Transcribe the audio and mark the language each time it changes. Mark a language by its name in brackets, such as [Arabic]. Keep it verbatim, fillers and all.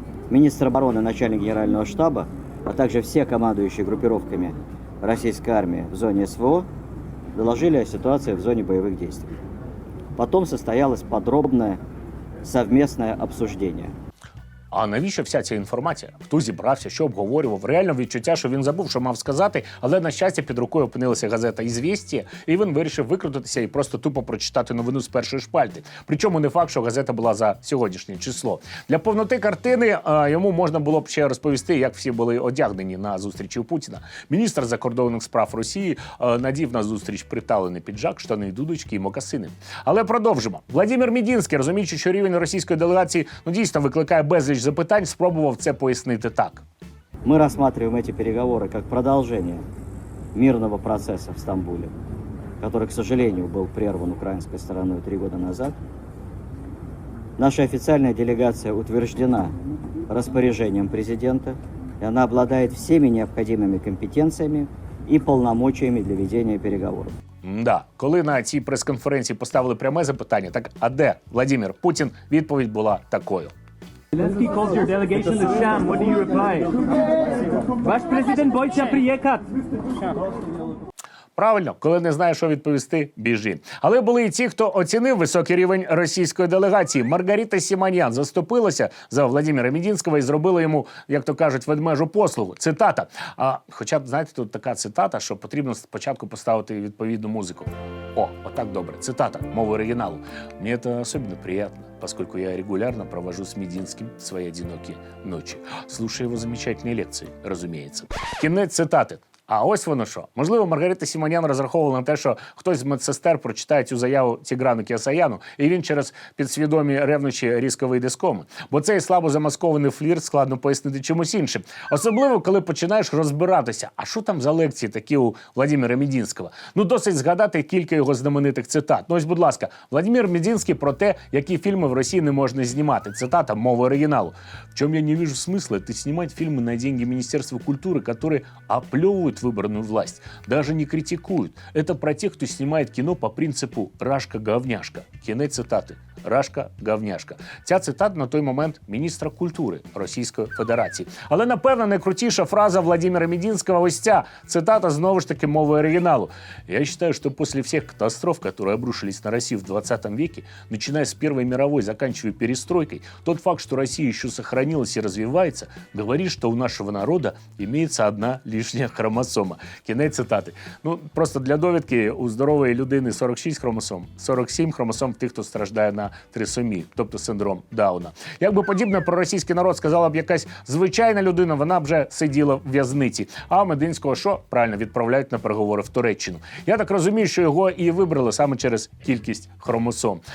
[Russian] Министр обороны, начальник Генерального штаба, а также все командующие группировками российской армии в зоне СВО доложили о ситуации в зоне боевых действий. Потом состоялось подробное совместное обсуждение. [Ukrainian] А навіщо вся ця інформація? Хто зібрався, що обговорював? Реально відчуття, що він забув, що мав сказати, але, на щастя, під рукою опинилася газета «Ізвєстія», і він вирішив викрутитися і просто тупо прочитати новину з першої шпальти. Причому не факт, що газета була за сьогоднішнє число. Для повноти картини а, йому можна було б ще розповісти, як всі були одягнені на зустрічі у Путіна. Міністр закордонних справ Росії а, надів на зустріч приталений піджак, штани, дудочки і мокасини. Але продовжимо. Владимир Медінський, розуміючи, що рівень російської делегації ну дійсно викликає безліч запитань, спробував це пояснити так. [Russian] Мы рассматриваем эти переговоры как продолжение мирного процесса в Стамбуле, который, к сожалению, был прерван украинской стороной три года назад. Наша официальная делегация утверждена распоряжением президента, и она обладает всеми необходимыми компетенциями и полномочиями для ведения переговоров. [Ukrainian] Да, коли на цій прес-конференції поставили пряме запитання, так а де Владимир Путін, відповідь була такою. [English] Zelensky calls your delegation a sham. What do you reply? [Russian] Ваш президент бойця приїхав. [Ukrainian] Правильно, коли не знає, що відповісти, біжи. Але були і ті, хто оцінив високий рівень російської делегації. Маргарита Сіманян заступилася за Владимира Медінського і зробила йому, як то кажуть, ведмежу послугу. Цитата. А хоча б, знаєте, тут така цитата, що потрібно спочатку поставити відповідну музику. О, отак добре. Цитата, мова оригіналу. Мені це особливо приємно, [Russian] поскольку я регулярно провожу с Мединским свои одинокие ночи, слушая его замечательные лекции, разумеется. [Ukrainian] Кінець цитати. А ось воно що. Можливо, Маргарита Сіманян розраховувала на те, що хтось з медсестер прочитає цю заяву Тіграну Кіасаяну, і він через підсвідомі ревнощі різко вийде з коми. Бо цей слабо замаскований флірт складно пояснити чимось іншим. Особливо, коли починаєш розбиратися, а що там за лекції такі у Владимира Медінського. Ну, досить згадати кілька його знаменитих цитат. Ну ось, будь ласка, Владимир Медінський про те, які фільми в Росії не можна знімати. Цитата мови оригіналу. [Russian] В чому я не вижу смисла ти знімати фільми на деньги Міністерства культури, які опльовують выборную власть. Даже не критикуют. Это про тех, кто снимает кино по принципу «Рашка-говняшка». [Ukrainian] Кінець цитати. «Рашка-говняшка». Ця цитата на той момент міністра культури Російської Федерації. Але, напевно, найкрутіша фраза Владимира Медінського ось ця. Цитата, знову ж таки, мови оригіналу. [Russian] «Я считаю, что после всех катастроф, которые обрушились на Россию в двадцатом веке, начиная с Первой мировой, заканчивая перестройкой, тот факт, что Россия еще сохранилась и развивается, говорит, что у нашего народа имеется одна лишняя хромосома». [Ukrainian] Кінець цитати. Ну, просто для довідки, у здорової людини сорок шість хромосом, сорок сім хромосом тих, хто страждає на трисомі, тобто синдром Дауна. Якби подібне про російський народ сказала б якась звичайна людина, вона б вже сиділа в в'язниці. А Мединського що? Правильно, відправляють на переговори в Туреччину. Я так розумію, що його і вибрали саме через кількість хромосом.